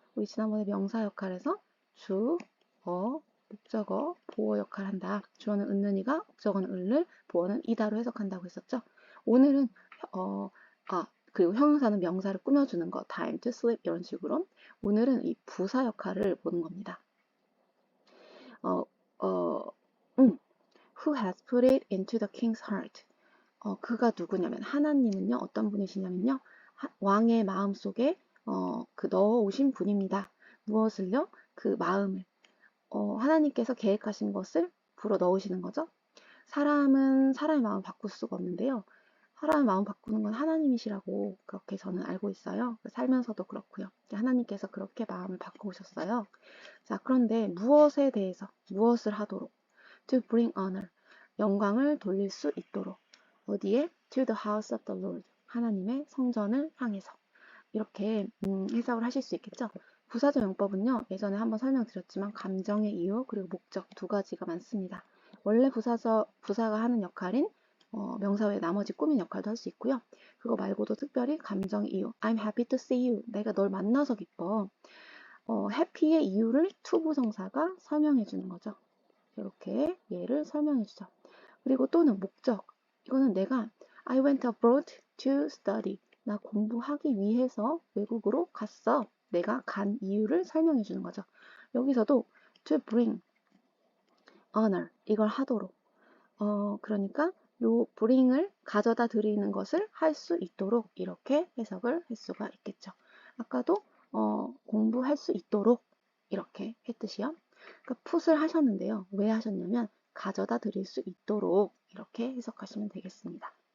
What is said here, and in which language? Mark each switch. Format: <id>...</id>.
<ko>우리 지난번에 명사 역할에서 주, 목적어, 보어 역할을 한다. 주어는 은는이가, 목적어는 을을, 보어는 이다로 해석한다고 했었죠. 오늘은 그리고 형용사는 명사를 꾸며주는 거,</ko> <en>time to sleep</en> <ko>이런 식으로. 오늘은 이 부사 역할을 보는 겁니다.</ko> <en>Who has put it into the king's heart?</en> <ko>그가 누구냐면 하나님은요 어떤 분이시냐면요 왕의 마음 속에 그 넣어 오신 분입니다. 무엇을요? 그 마음을. 하나님께서 계획하신 것을 불어 넣으시는 거죠. 사람은 사람의 마음을 바꿀 수가 없는데요. 사람의 마음 바꾸는 건 하나님이시라고 그렇게 저는 알고 있어요. 살면서도 그렇고요. 하나님께서 그렇게 마음을 바꾸셨어요. 자, 그런데 무엇에 대해서 무엇을 하도록</ko> <en>to bring honor</en> <ko>영광을 돌릴 수 있도록 어디에</ko> <en>to the house of the Lord</en> <ko>하나님의 성전을 향해서 이렇게 해석을 하실 수 있겠죠. 부사적 용법은요. 예전에 한번 설명드렸지만 감정의 이유 그리고 목적 두 가지가 많습니다. 원래 부사가 하는 역할인 명사 외에 나머지 꾸민 역할도 할 수 있고요. 그거 말고도 특별히 감정 이유,</ko> <en>I'm happy to see you.</en> <ko>내가 널 만나서 기뻐. happy의 이유를 투부정사가 설명해 주는 거죠. 이렇게 얘를 설명해 주죠. 그리고 또는 목적. 이거는 내가</ko> <en>I went abroad to study.</en> <ko>나 공부하기 위해서 외국으로 갔어. 내가 간 이유를 설명해 주는 거죠. 여기서도</ko> <en>to bring honor.</en> <ko>이걸 하도록. 그러니까 요 bring을 가져다 드리는 것을 할 수 있도록 이렇게 해석을 할 수가 있겠죠. 아까도 공부할 수 있도록 이렇게 했듯이요. 그러니까 put을 하셨는데요. 왜 하셨냐면 가져다 드릴 수 있도록 이렇게 해석하시면 되겠습니다.</ko>